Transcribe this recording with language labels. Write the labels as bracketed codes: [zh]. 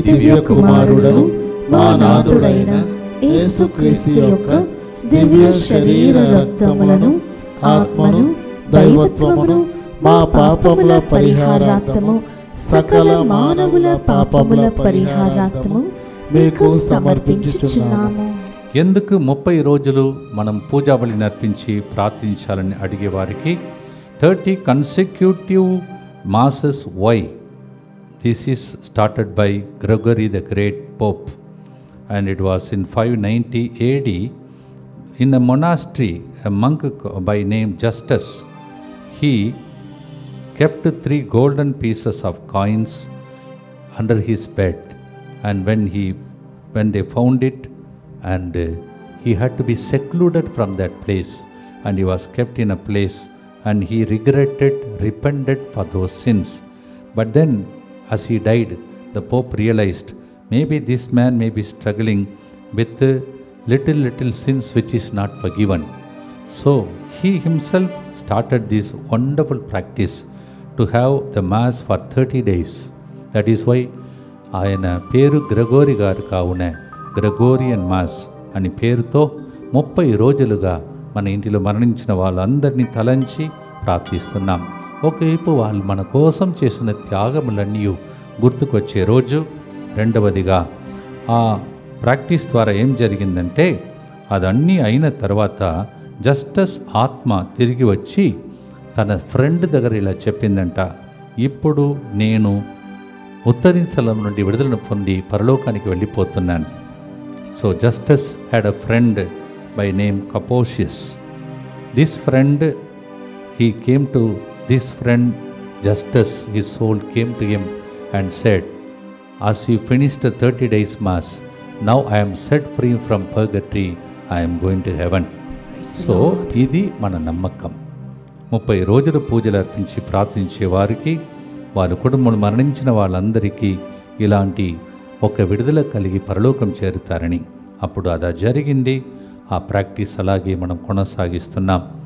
[te] దివ్య కుమారుడు మా నాథుడైన యేసుక్రీస్తు యొక్క దివ్య శరీర రక్తములను, ఆత్మను, దైవత్వమును మా పాపముల పరిహారార్థము, సకల మానవుల పాపముల పరిహారార్థము మీకు సమర్పించుచున్నాము. ఎందుకు 30 రోజులు మనం పూజాబలి నర్పించి ప్రార్థించాలని అడిగే వారికి [en] 30 consecutive masses. Why? This is started by Gregory the Great Pope, and it was in 590 AD in a monastery. A monk by name Justus, he kept 3 golden pieces of coins under his bed, and when they found it, and he had to be secluded from that place, and he was kept in a place, and he repented for those sins. But then as he died, the Pope realized maybe this man may be struggling with little sins which is not forgiven. So he himself started this wonderful practice to have the mass for 30 days. That is why [te] ఆయన పేరు గ్రెగోరి గారు కావున Gregorian mass అని పేరుతో 30 రోజులుగా మన ఇంటిలో మరణించిన వాళ్ళందరినీ తలంచి ప్రార్థిస్తున్నాం. ఒకవైపు వాళ్ళు మన కోసం చేసిన త్యాగములన్నీ గుర్తుకొచ్చే రోజు. రెండవదిగా ఆ ప్రాక్టీస్ ద్వారా ఏం జరిగిందంటే అదన్నీ అయిన తర్వాత జస్టిస్ ఆత్మ తిరిగి వచ్చి తన ఫ్రెండ్ దగ్గర ఇలా చెప్పిందంట, ఇప్పుడు నేను ఉత్తరీస్థలం నుండి విడుదలను పొంది పరలోకానికి వెళ్ళిపోతున్నాను. [en] So Justus had a friend by name Capocius. This friend he came to this friend Justus, his soul came to him and said, as you finished the 30 days mass, now I am set free from purgatory, I am going to heaven. [te] So ఇది మన నమ్మకం. 30 రోజులు పూజలు అర్పించి ప్రార్థించే వారికి, వారి కుటుంబంలో మరణించిన వాళ్ళందరికీ ఇలాంటి ఒక విడుదల కలిగి పరలోకం చేరుతారని. అప్పుడు అది జరిగింది. ఆ ప్రాక్టీస్ అలాగే మనం కొనసాగిస్తున్నాం.